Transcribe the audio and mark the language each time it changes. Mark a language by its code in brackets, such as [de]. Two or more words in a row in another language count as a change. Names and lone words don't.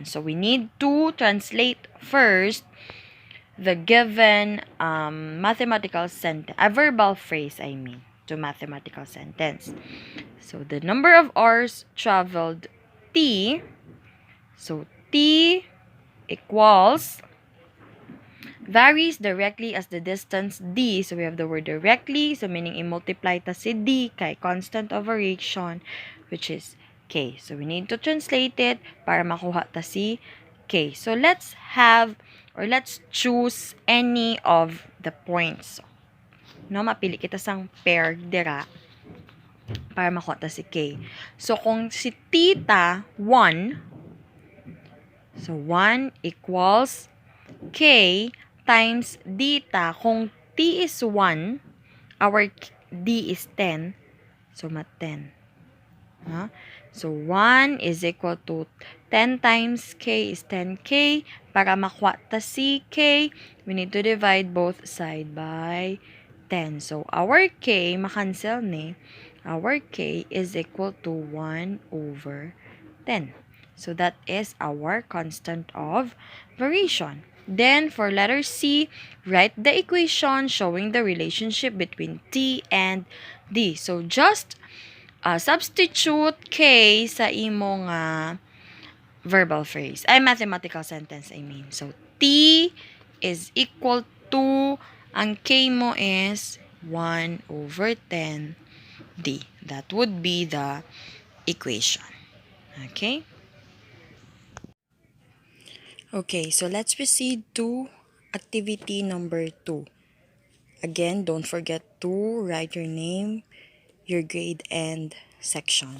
[en] So we need to translate first the given mathematical sentence, a verbal phrase, to mathematical sentence. So the number of hours traveled T. So T equals varies directly as the distance d. So we have the word directly, so meaning [hil] i-multiply ta si d kay [en] constant of variation, which is k. So we need to translate it [hil] para makuha ta si k. [en] So let's choose any of the points. [hil] No, mapili kita sang pair dira para makuha ta si k. [en] So [hil] kung si [en] theta 1, so 1 equals k times theta. Kung t is 1, our d is 10. So, mat 10. Huh? So, 1 is equal to 10 times k is 10k. [hil] Para makuha ta si k, [en] we need to divide both side by 10. So, our k, [hil] makancel ni, [en] our k is equal to 1 over 10. So, that is our constant of variation. Then, for letter C, write the equation showing the relationship between T and D. So, just substitute K [hil] sa imong [en] verbal phrase. Mathematical sentence, I mean. So, T is equal to, ang K mo is 1 over 10 D. That would be the equation. Okay? Okay, so let's proceed to activity number 2. Again, don't forget to write your name, your grade, and section.